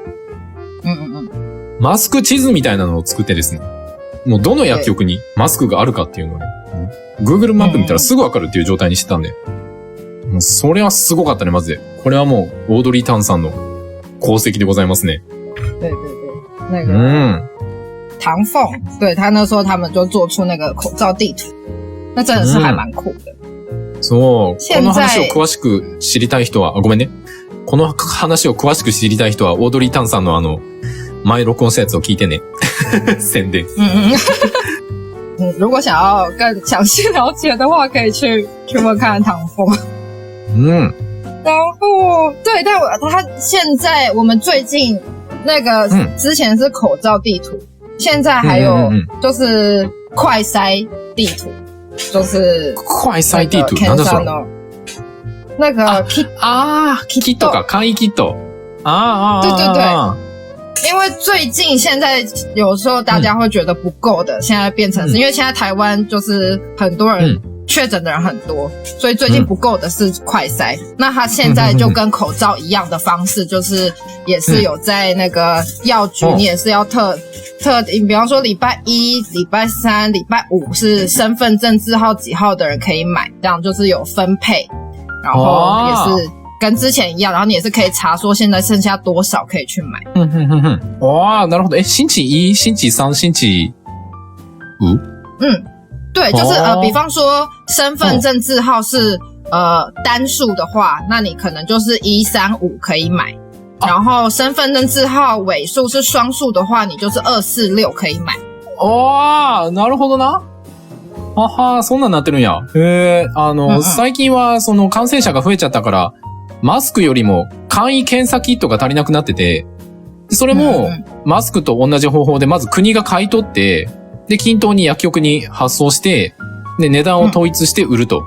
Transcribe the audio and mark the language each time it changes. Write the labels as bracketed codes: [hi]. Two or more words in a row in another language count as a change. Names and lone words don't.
[ja] マスク地図みたいなのを作ってですね。もうどの薬局にマスクがあるかっていうのをね、Google マップ見たらすぐわかるっていう状態にしてたんで。もうそれはすごかったね、まずで。これはもう、オードリー・タンさんの功績でございますね。 [zh] 对对对。那个唐凤，对他那时候他们就做出那个口罩地图，那真的是还蛮酷的。 [ja] そう。この話を詳しく知りたい人は、ごめんね。この話を詳しく知りたい人は、オードリー・タンさんの前録音したやつを聞いてね。宣伝。 [zh] 如果想要更详细了解的话，可以去问看唐凤。然后对，但他现在我们最近那个之前是口罩地图，现在还有就是快筛地图。就是快筛地图 [ja] なんだそれ？ [zh] 那个 [ja] キットか簡易キット。 [zh] 对对对，因为最近现在有时候大家会觉得不够的，现在变成是因为现在台湾就是很多人确诊的人很多，所以最近不够的是快筛。那他现在就跟口罩一样的方式，就是也是有在那个药局，你也是要特定，比方说礼拜一、礼拜三、礼拜五是身份证字号几号的人可以买，这样就是有分配，然後也是跟之前一样，然后你也是可以查说现在剩下多少可以去买。哇， [ja] なるほど。 [zh] 星期一、星期三、星期五？对，就是比方说身份证字号是单数的话，那你可能就是135可以买。然后身份证字号尾数是双数的话，你就是246可以買。 [ja] なるほどな。はは、そんなんなってるんや。最近はその感染者が増えちゃったから、マスクよりも簡易検査キットが足りなくなってて、それもマスクと同じ方法でまず国が買い取って、で、均等に薬局に発送して、で、値段を統一して売ると。